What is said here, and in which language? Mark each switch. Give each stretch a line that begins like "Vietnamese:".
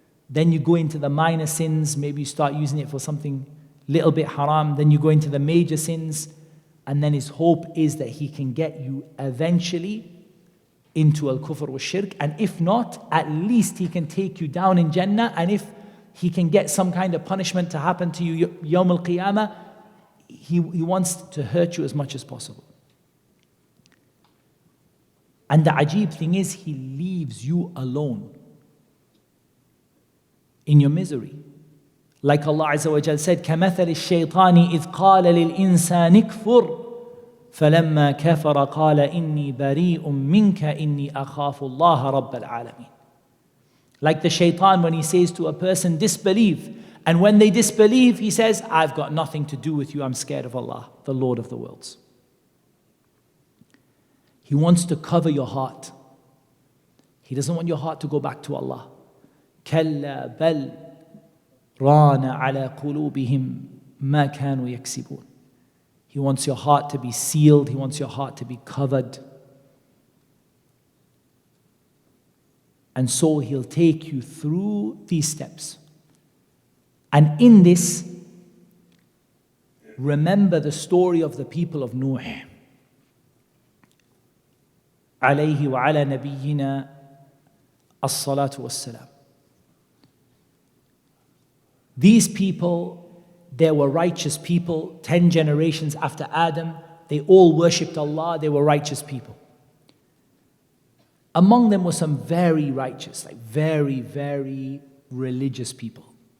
English: Then you go into the minor sins, maybe you start using it for something little bit haram, then you go into the major sins, and then his hope is that he can get you eventually into al-kufr wa shirk, and if not, at least he can take you down in Jannah, and if he can get some kind of punishment to happen to you Yawm al-Qiyamah, he wants to hurt you as much as possible. And the ajib thing is, he leaves you alone in your misery. Like Allah Azza wa Jal said,
Arabic: كَمَثَلِ الشَّيْطَانِ إِذْ قَالَ لِلْإِنسَانِ اكْفُرْ فَلَمَّا كَفَرَ قَالَ إِنِّي بَرِيءٌ مِّنْكَ إِنِّي أَخَافُ اللَّهَ رَبَّ الْعَالَمِينَ.
English: Like the shaitan when he says to a person, disbelieve. And when they disbelieve, he says, I've got nothing to do with you, I'm scared of Allah, the Lord of the worlds. He wants to cover your heart. He doesn't want your heart to go back to Allah.
Arabic: كَلَّا بَلْ رَانَ عَلَى قُلُوبِهِمْ مَا كَانُوا يَكْسِبُونَ.
English: He wants your heart to be sealed. He wants your heart to be covered. And so he'll take you through these steps. And in this, remember the story of the people of Nuh.
Arabic: عليه وعلى نبينا الصلاة والسلام.
English: These people, they were righteous people. 10 generations after Adam, they all worshipped Allah. They were righteous people. Among them were some very righteous, like very, very religious people.